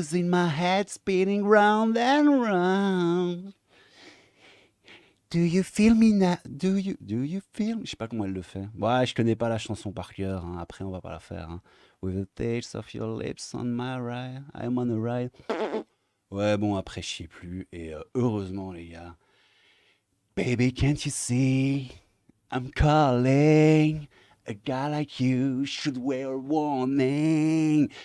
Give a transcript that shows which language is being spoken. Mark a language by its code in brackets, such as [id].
[en] Losing my head, spinning round and round. Do you feel me now? Do you feel me? [fr] Je sais pas comment elle le fait. Ouais, je connais pas la chanson par cœur. Hein. Après, on va pas la faire. Hein. [en] With the taste of your lips on my ride, I'm on a ride. [fr] Ouais, bon, après, je sais plus. Et heureusement, les gars. [en] Baby, can't you see? I'm calling. A guy like you should wear a warning.